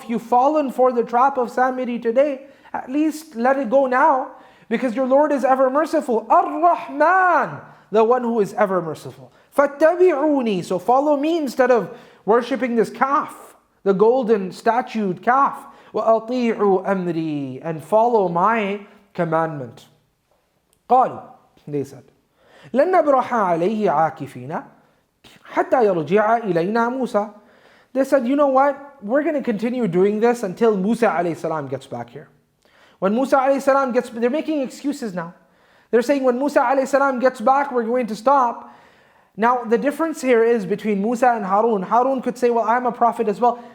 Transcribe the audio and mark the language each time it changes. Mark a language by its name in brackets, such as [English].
[English] If you've fallen for the trap of Samiri today, at least let it go now, because your Lord is ever merciful. Ar-Rahman, the one who is ever merciful. [Arabic] فَاتَّبِعُونِي. [English] So follow me instead of worshipping this calf, the golden statued calf. [Arabic] وَأَطِيعُوا أَمْرِي. [English] And follow my commandment. [Arabic] قالوا, [English] they said, [Arabic] لَن نَبْرَحَ عَلَيْهِ عَاكِفِينَ حَتَّى يَرْجِعَ إِلَيْنَا مُوسَى. [English] They said, you know what? We're going to continue doing this until Musa alayhi salam gets back here. When Musa alayhi salam gets, they're making excuses now. They're saying when Musa alayhi salam gets back, we're going to stop. Now the difference here is between Musa and Harun. Harun could say, well, I'm a prophet as well.